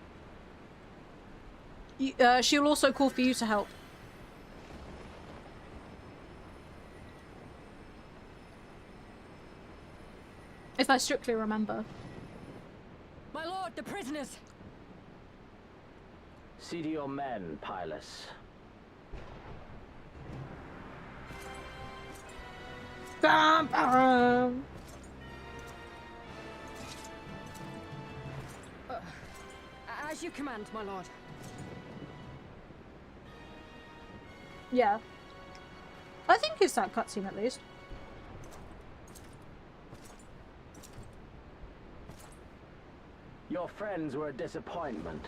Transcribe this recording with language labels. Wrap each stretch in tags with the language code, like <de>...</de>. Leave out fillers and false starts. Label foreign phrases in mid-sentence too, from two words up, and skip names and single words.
<en>She'll also call for you to help. If I strictly remember. My lord, the prisoners! See to your men, Pylus. Bam, bam. As you command, my lord. Yeah. I think it's that cutscene at least. Your friends were a disappointment.</en>